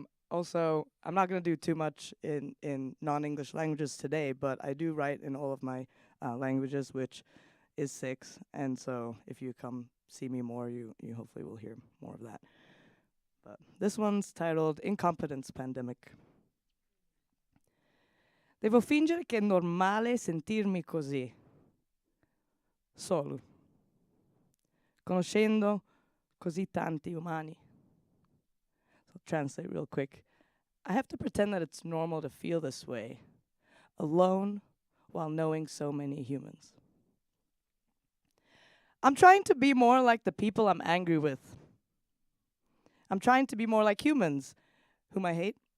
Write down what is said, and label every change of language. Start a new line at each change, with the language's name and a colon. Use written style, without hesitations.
English: Also, I'm not going to do too much in non-English languages today, but I do write in all of my languages, which is 6. And so if you come see me more, you hopefully will hear more of that. But this one's titled Incompetence Pandemic.
Italian: Devo fingere che è normale sentirmi così, solo, conoscendo così tanti umani.
English: So I'll translate real quick. I have to pretend that it's normal to feel this way, alone while knowing so many humans. I'm trying to be more like the people I'm angry with. I'm trying to be more like humans, whom I hate.